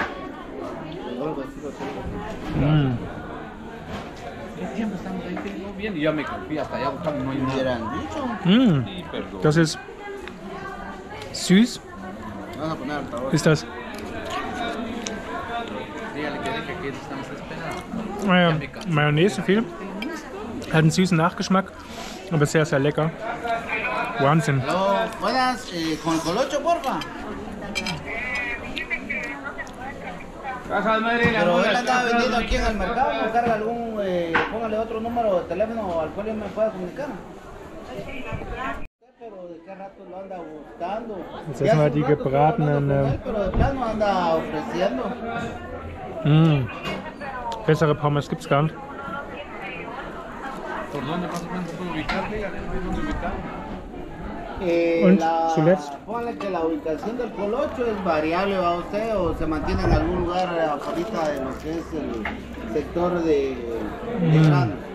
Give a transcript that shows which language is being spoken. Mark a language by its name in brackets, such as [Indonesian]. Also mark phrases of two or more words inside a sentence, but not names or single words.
[German] Das ist süß. Ist das? Mayonnaise viel. Hat einen süßen Nachgeschmack, aber sehr, sehr lecker. Wahnsinn. [Spanish] Buenas, con colocho, porfa. Pero él andaba vendiendo aquí en el mercado, ¿no carga algún, póngale otro número de teléfono al cual yo me pueda comunicar? Pero de qué rato lo anda buscando. [German] Jetzt essen wir die gebratenen. [Spanish] Pero de plano anda ofreciendo. [German] Bessere Pommes gibt's gar nicht. [Spanish] ¿Por dónde más o menos se puede ubicar? Diga, ¿dónde ubicar? [German] Und zuletzt? [Spanish] Póngale que la ubicación del colocho es variable, ¿va usted? O se mantiene en algún lugar afuera de lo que es el sector de grano.